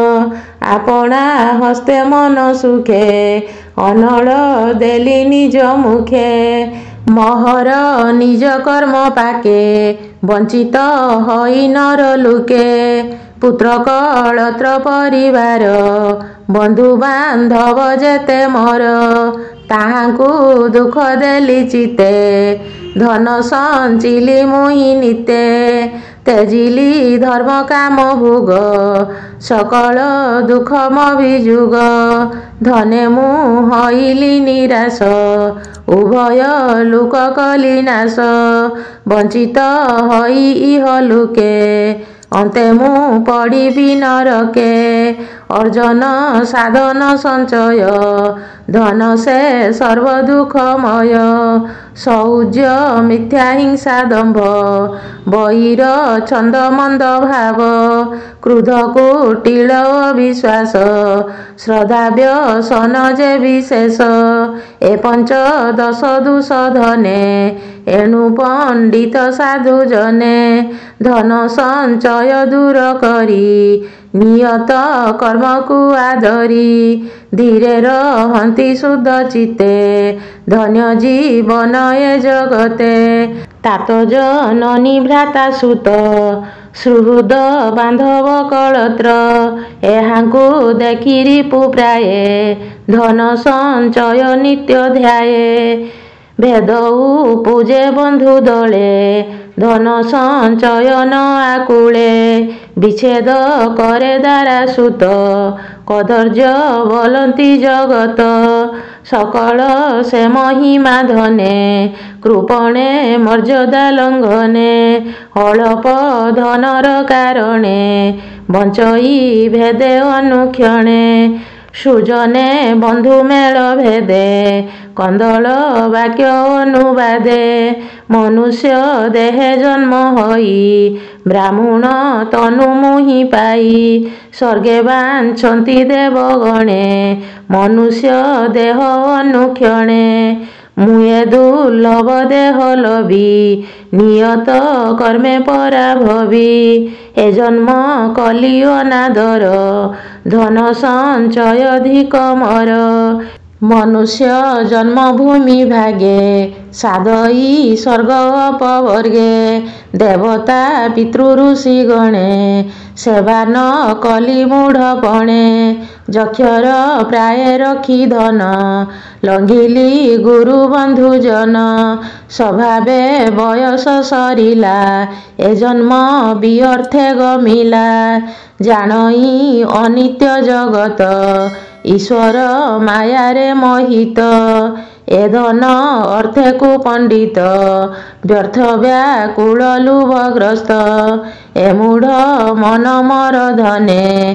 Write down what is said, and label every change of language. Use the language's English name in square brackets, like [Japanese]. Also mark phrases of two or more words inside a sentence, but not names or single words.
[Odia] ଆପଣା ହସ୍ତେ ମନ ସୁଖେ ଅନଳ ଦେଲି ନିଜ ମୁଖେ ମହର ନିଜ କର୍ମ ପାକେ ବଞ୍ଚିତ ହୋଇ ନର ଲୋକେ ପୁତ୍ର କଳତ୍ର ପରିବାର ବନ୍ଧୁ ବାନ୍ଧବ ଯେତେ ମୋର ତାହାକୁ ଦୁଃଖ ଦେଲି ଚିତ୍ତେ ଧନ ସଞ୍ଚିଲି ମୁହିଁ ନିତେ ତେଜିଲି ଧର୍ମ କାମ ଭୋଗ ସକଳ ଦୁଃଖ ମଭିଜୁଗ ଧନେ ମୁଁ ହୋଇଲି ନିରାଶ ଉଭୟ ଲୋକ କଲି ନାଶ ବଞ୍ଚିତ ହୋଇ ଇହ ଲୋକେ ଅନ୍ତେ ମୁଁ ପଡ଼ିବି ନରକେ ଅର୍ଜନ ସାଧନ ସଞ୍ଚୟ ଧନ ସେ ସର୍ବ ଦୁଃଖମୟ ସୌଜ୍ୟ ମିଥ୍ୟା ହିଂସା ଦମ୍ଭ ବାହାର ଛନ୍ଦ ମନ୍ଦ ଭାବ କ୍ରୋଧ କୁଟିଳ ବିଶ୍ୱାସ ଶ୍ରଦ୍ଧା ବ୍ୟସନ ଯେ ବିଶେଷ ଏ ପଞ୍ଚଦଶ ଦୋଷ ଧନେ ଏଣୁ ପଣ୍ଡିତ ସାଧୁ ଜନେ ଧନ ସଞ୍ଚୟ ଦୂର କରି ନିୟତ କର୍ମ କୁ ଆଦରି ଧୀରେ ରହନ୍ତି ଶୁଦ୍ଧ ଚିତ୍ତେ ଧନ୍ୟ ଜୀବନ ଏ ଜଗତେ ତାତ ଜନନୀ ଭ୍ରାତା ସୁତ ସୁହୃଦ ବାନ୍ଧବ କଳତ୍ର ଏହାଙ୍କୁ ଦେଖି ରିପୁ ପ୍ରାୟେ ଧନ ସଞ୍ଚୟ ନିତ୍ୟ ଧ୍ୟାୟେ ଭେଦ ପୂଜେ ବନ୍ଧୁ ଦଳେ ଧନ ସଞ୍ଚୟ ନ ଆକୁଳେ ବିଚ୍ଛେଦ କରେ ଦାରା ସୁତ କଦର୍ଯ୍ୟ ବୋଲନ୍ତି ଜଗତ ସକଳ ସେ ମହିମା ଧନେ କୃପଣେ ମର୍ଯ୍ୟାଦା ଲଙ୍ଘନେ ଅଳ୍ପ ଧନର କାରଣେ ବଞ୍ଚଇ ଭେଦେ ଅନୁକ୍ଷଣେ ସୁଜନେ ବନ୍ଧୁ ମେଳ ଭେଦେ କନ୍ଦଳ ବାକ୍ୟ ଅନୁବାଦେ ମନୁଷ୍ୟ ଦେହେ ଜନ୍ମ ହୋଇ ବ୍ରାହ୍ମଣ ତନୁ ମୁହିଁ ପାଇ ସ୍ୱର୍ଗେ ବାଞ୍ଛନ୍ତି ଦେବଗଣେ ମନୁଷ୍ୟ ଦେହ ଅନୁକ୍ଷଣେ ମୁଏ ଦୁର୍ଲଭ ଦେହ ଲଭି ନିୟତ କର୍ମେ ପରାଭବି ଏ ଜନ୍ମ କଲି ଅନାଦର ଧନ ସଞ୍ଚୟ ଅଧିକ ମୋର ମନୁଷ୍ୟ ଜନ୍ମଭୂମି ଭାଗେ ସାଧଇ ସ୍ୱର୍ଗ ଅପବର୍ଗେ ଦେବତା ପିତୃ ଋଷି ଗଣେ ସେବା ନ କଲି ମୂଢ଼ପଣେ ଯକ୍ଷର ପ୍ରାୟ ରଖି ଧନ ଲଙ୍ଘିଲି ଗୁରୁ ବନ୍ଧୁ ଜନ ସ୍ୱଭାବେ ବୟସ ସରିଲା ଏ ଜନ୍ମ ବ୍ୟର୍ଥେ ଗମିଲା ଜାଣଇ ଅନିତ୍ୟ ଜଗତ ଈଶ୍ୱର ମାୟାରେ ମୋହିତ ଏ ଧନ ଅର୍ଥେ କୋ ପଣ୍ଡିତ ବ୍ୟର୍ଥ ବ୍ୟାକୁଳ ଲୋଭଗ୍ରସ୍ତ ଏ ମୂଢ଼ ମନ ମୋର ଧନେ